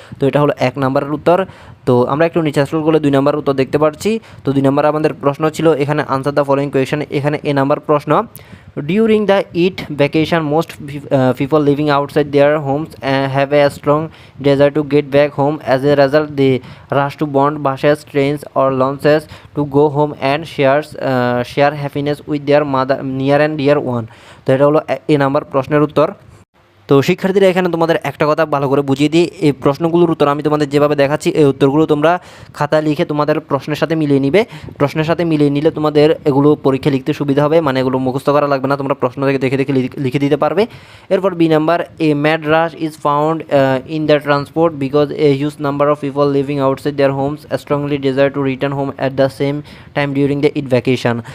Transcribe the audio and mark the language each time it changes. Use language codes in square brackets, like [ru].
[bn] তো এটা হলো 1 নম্বরের উত্তর। তো আমরা একটু নিচে স্ক্রল করলে 2 নম্বরের উত্তর দেখতে পাচ্ছি। তো 2 নম্বরে আমাদের প্রশ্ন ছিল এখানে [en] Answer the following question. [bn] এখানে এ নাম্বার প্রশ্ন, [en] During the Eid vacation most people living outside their homes have a strong desire to get back home. As a result, they rush to bond buses, trains, or launches to go home and share happiness with their mother, near and dear one. [bn] তো এটা হলো এ number প্রশ্নের উত্তর। তো শিক্ষার্থীরা এখানে তোমাদের একটা কথা ভালো করে বুঝিয়ে দিই, এই প্রশ্নগুলোর উত্তর আমি তোমাদের যেভাবে দেখাচ্ছি এই উত্তরগুলো তোমরা খাতায় লিখে তোমাদের প্রশ্নের সাথে মিলিয়ে নিবে। প্রশ্নের সাথে মিলিয়ে নিলে তোমাদের এগুলো পরীক্ষা লিখতে সুবিধা হবে, মানে এগুলো মুখস্থ করা লাগবে না, তোমরা প্রশ্ন থেকে দেখে দেখে লিখে দিতে পারবে। এরপর B number, [en] A mad rush is found in the transport because a huge number of people living outside their homes strongly desire to return home at the same time during the Eid vacation.